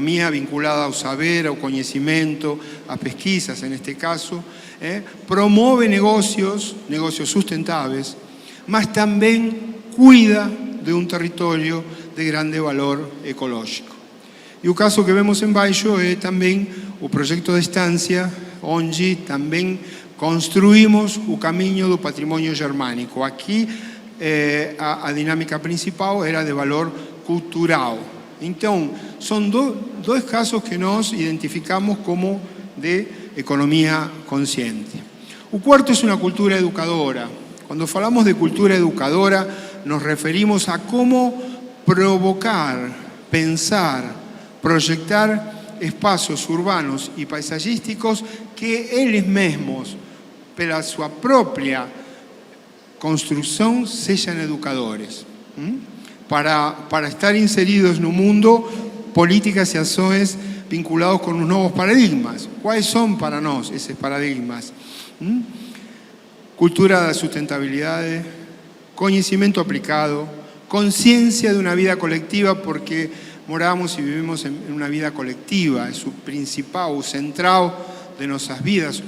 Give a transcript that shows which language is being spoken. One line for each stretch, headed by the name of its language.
Portuguese: vinculada ao saber, ao conhecimento, a pesquisas
Spanish: en este caso,
Portuguese: promove negocios sustentáveis, mas también
Spanish: cuida de un territorio
Portuguese: de grande valor ecológico. Y o caso que vemos embaixo é también o proyecto de Estância, onde también construimos o caminho do patrimonio germánico.
Spanish: Aquí a dinámica principal era de valor cultural.
Portuguese: Então, são dois casos que nós identificamos como de economia consciente. O quarto é uma cultura educadora. Quando falamos de cultura educadora, nos referimos a como provocar, pensar, proyectar espaços urbanos e paisagísticos que eles mesmos, pela sua própria construção, sejam educadores. Para estar inseridos no mundo,
Spanish: políticas y acciones vinculados con los nuevos paradigmas. ¿Cuáles son para nós esos paradigmas?
Portuguese: Cultura da sustentabilidade, conhecimento aplicado,
Spanish: conciencia de una vida colectiva, porque moramos y vivimos en una vida colectiva, es o principal, o central de nuestras vidas.